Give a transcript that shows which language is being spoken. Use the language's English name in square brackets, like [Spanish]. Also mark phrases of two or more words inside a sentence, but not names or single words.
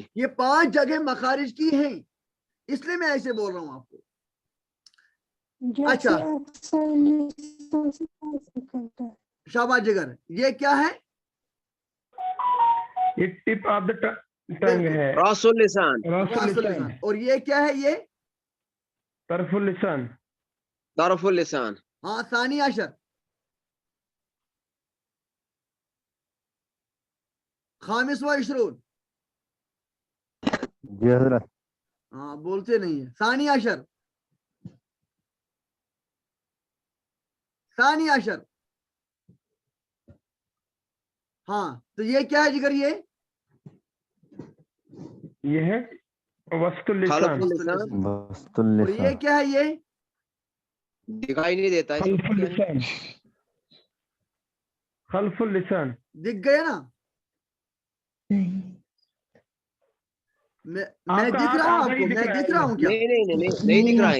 [Hindi] ये 5 जगह मखारिज की हैं, इसलिए मैं ऐसे बोल रहा हूँ आपको। जैसे अच्छा। अक्सर लिसान से निकलता है। शाबाश जिगर, ये क्या है? ये [English] tip of the tongue [Hindi] है, [Arabic] رأس اللسان, रासुल रासुल लिसान, [Hindi] लिसान। और ये क्या है? ये [Arabic] طرف اللسان, طرف اللسان, हाँ ثاني عشر، خامس وعشرون, [Hindi] जी हजरत। हाँ बोलते नहीं है, [Arabic] ثاني عشر، ثاني عشر. [Hindi] हाँ तो ये क्या है जिगर? ये [Arabic] है وسط اللسان, خلف اللسان, वस्तुल [Hindi] और ये [Arabic] लिसान, [Hindi] क्या है? ये दिखाई नहीं देता है। [Arabic] خلف اللسان، خلف اللسان. [Hindi] दिख गया ना? मैं आपका दिख हाथ रहा हूँ आधा ही आपको? दिख मैं रहा दिख है। रहा हूँ क्या? नहीं दिख रहा है।